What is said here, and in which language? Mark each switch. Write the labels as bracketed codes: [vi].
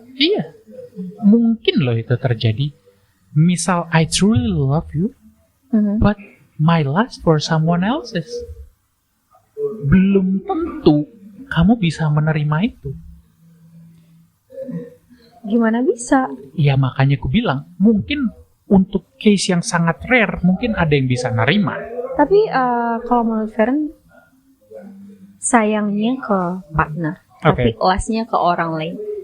[id] Iya, mungkin loh itu terjadi. [en] Misal I truly love you, but my lust for someone else's. [id] Belum tentu kamu bisa menerima itu. Gimana bisa? Ya makanya aku bilang, mungkin untuk case yang sangat rare, mungkin ada yang bisa nerima. Tapi kalau menurut Feren, sayangnya ke partner, tapi lastnya ke orang lain.